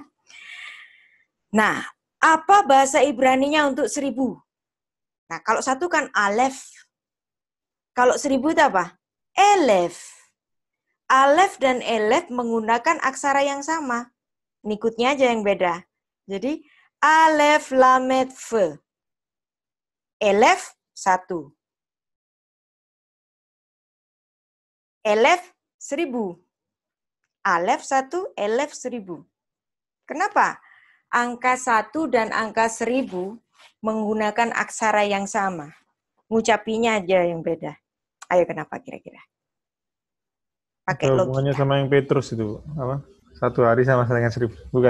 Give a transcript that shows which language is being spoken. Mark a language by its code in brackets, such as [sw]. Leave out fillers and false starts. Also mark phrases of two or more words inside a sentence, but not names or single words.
[id] Nah, apa bahasa Ibraninya untuk 1000? Nah, kalau 1 kan alef. Kalau 1000 itu apa? Elef. Alef dan elef menggunakan aksara yang sama. Nikutnya aja yang beda. Jadi, alef, lamet, fe. Elef, 1. Elef, 1000. Alef, 1, elef, 1000. Kenapa? Angka 1 dan angka 1000 menggunakan aksara yang sama. Ngucapinya aja yang beda. Ayo, kenapa kira-kira? Pakai logika. Hubungannya sama yang Petrus itu, apa? 1 hari sama dengan 1000, bukan?